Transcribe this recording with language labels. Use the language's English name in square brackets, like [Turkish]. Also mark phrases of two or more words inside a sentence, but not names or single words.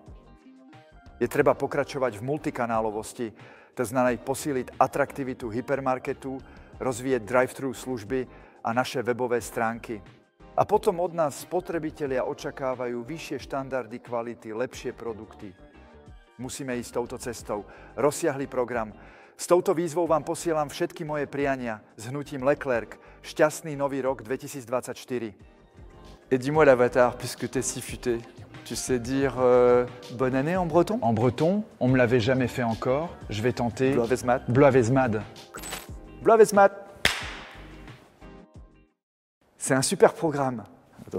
[Slovak] Je treba pokračovať v multikanálovosti, to znamená posíliť atraktivitu hypermarketu, rozvíjať drive-thru služby a naše webové stránky. A potom od nás spotrebitelia očakávajú vyššie štandardy kvality, lepšie produkty. Musíme ísť touto cestou. Rozsiahly program. S touto výzvou vám posielam všetky moje priania s hnutím Leclerc. Šťastný nový rok 2024. [French] Et dis-moi l'avatar, puisque t'es si futé. Tu sais dire bonne année en breton? En breton, on me l'avait jamais fait encore. Je vais tenter. [Breton] Bloavezmat. Bloavezmad. Bloavezmat. [French] C'est un super programme.